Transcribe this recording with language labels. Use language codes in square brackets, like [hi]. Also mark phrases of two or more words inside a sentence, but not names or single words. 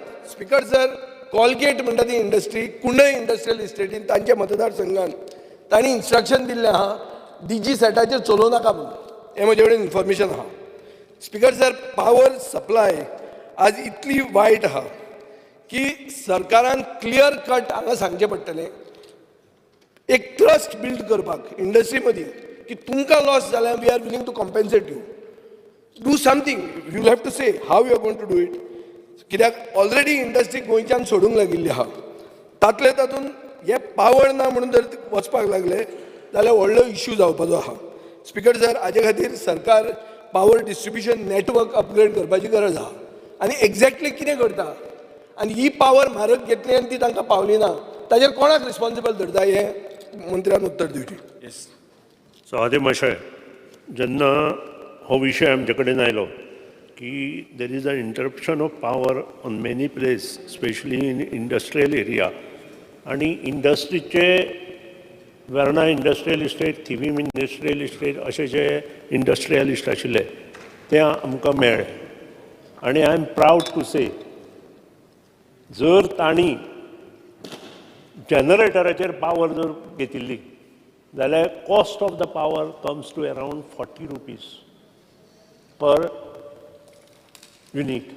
[kok] स्पीकर सर, कॉलगेट म्हणटा ती इंडस्ट्री, कुंडय इंडस्ट्रियल इस्टेटीन तांच्या मतदारसंघान तांणी इन्स्ट्रक्शन दिल्लें आहा DG सेटाचेर चलोव नाका म्हणून. हें म्हजे कडेन इन्फॉर्मेशन आहा. स्पीकर सर, [en] power supply [kok] आज इतली वायट आहा की सरकारान [en] clear cut [kok] हांगा सांगचें पडटलें, एक ट्रस्ट बिल्ड करपाक इंडस्ट्री मदीं की तुमकां लॉस जाल्यार [en] we are willing to compensate you. Do something. You have to say how you are going to do it. [kok] कित्याक ऑलरेडी इंडस्ट्री गोंयच्यान सोडूंक लागिल्ली आहा. तातले तातूंत हे पावर ना म्हणून जर वचपाक लागले जाल्यार व्हडलो इश्यू जावपाचो आहा. स्पीकर सर, हाजे खातीर सरकार [en] power distribution network upgrade [kok] करपाची गरज आहा. आनी एक्झॅक्टली कितें करता? आनी ही पावर म्हारग घेतली आनी ती तांकां पावली ना, ताजेर कोणाक रिस्पॉन्सिबल धरता हें मंत्र्यान उत्तर दिवचें. सो मातशें जेन्ना हो विशय आमचे कडेन आयलो की [en] there is a interruption of power on many place, specially in industrial area, [kok] आनी इंडस्ट्रीचे वेर्ना इंडस्ट्रियल इस्टेट, थिवीम इंडस्ट्रियल इस्टेट अशे जे इंडस्ट्रियलिस्ट आशिल्ले ते आमकां मेळ्ळे. [en] आनी I am proud to say, [kok] जर तांणी जनरेटराचेर पावर जर घेतिल्ली जाल्यार [en] cost of the power comes to around 40 rupees per unit.